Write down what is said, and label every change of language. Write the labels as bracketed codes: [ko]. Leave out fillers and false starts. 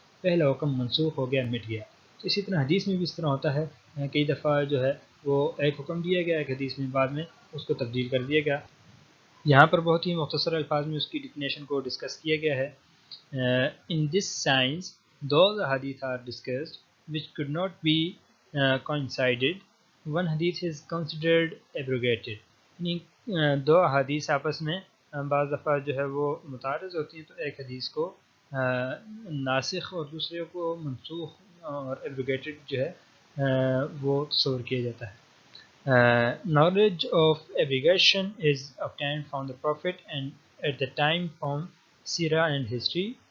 [ur] پہلا حکم منسوخ ہو گیا، مٹ گیا۔ تو اسی طرح حدیث میں بھی اس طرح ہوتا ہے، کئی دفعہ جو ہے وہ ایک حکم دیا گیا ایک حدیث میں، بعد میں اس کو تبدیل کر دیا گیا۔ یہاں پر بہت ہی مختصر الفاظ میں اس کی ڈیفینیشن کو ڈسکس کیا گیا ہے۔ [en] In this science, those hadith are discussed which could not be coincided. One hadith is considered abrogated. [ur] یعنی دو حدیث آپس میں بعض دفعہ جو ہے وہ متعارض ہوتی ہیں، تو ایک حدیث کو ناسخ اور دوسرے کو منسوخ اور ایبروگیٹڈ جو ہے وہ تصور کیا جاتا ہے۔ [en] Knowledge of abrogation is obtained from the Prophet and at the time from Sirah and history.